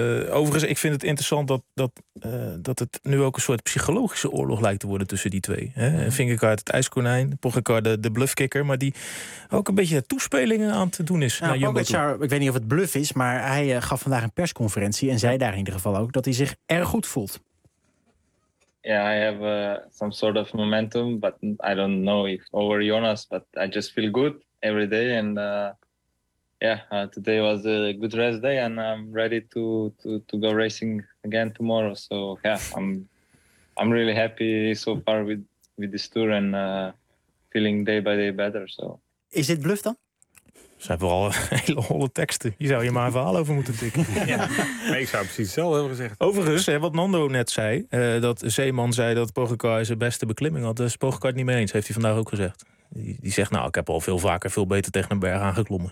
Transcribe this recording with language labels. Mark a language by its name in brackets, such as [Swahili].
[Dutch] Overigens, ik vind het interessant dat het nu ook een soort psychologische oorlog lijkt te worden tussen die twee. Hè? Mm-hmm. Vingegaard het ijskonijn, Pogacar de bluffkicker, maar die ook een beetje toespelingen aan te doen is. Nou, naar Pogacar, Jumbo, ik weet niet of het bluff is, maar hij gaf vandaag een persconferentie en zei daar in ieder geval ook dat hij zich erg goed voelt. [English] Yeah, I have some sort of momentum, but I don't know if over Jonas, but I just feel good every day. And Today was a good rest day and I'm ready to go racing again tomorrow. So yeah, I'm really happy so far with this tour and feeling day by day better. So is it bluff dan? [Dutch] Ze hebben vooral hele holle teksten. Hier zou je maar een verhaal over moeten tikken. Ja. Nee, ik zou precies hetzelfde hebben gezegd. Overigens, hè, wat Nando net zei, dat Zeeman zei dat Pogacar zijn beste beklimming had. Dus Pogacar het niet mee eens, heeft hij vandaag ook gezegd. Die zegt, nou, ik heb al veel vaker veel beter tegen een berg aangeklommen.